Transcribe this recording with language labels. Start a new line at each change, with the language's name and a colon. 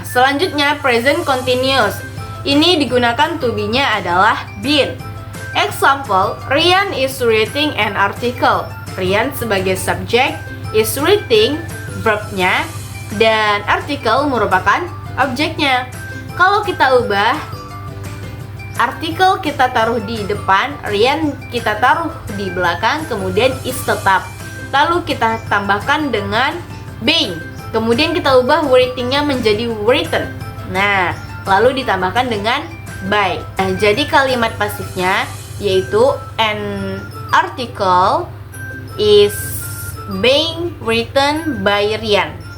Indonesian: Nah, selanjutnya present continuous. Ini digunakan to be-nya adalah been.
English: Example, Rian is reading an article.
Indonesian: Rian sebagai subjek, is reading verb-nya, dan artikel merupakan objeknya. Kalau kita ubah, artikel kita taruh di depan, Rian kita taruh di belakang, kemudian is tetap. Lalu kita tambahkan dengan being. Kemudian kita ubah writing-nya menjadi written. Nah, lalu ditambahkan dengan by. Nah, jadi kalimat pasifnya yaitu
English: an article is being written by Rian.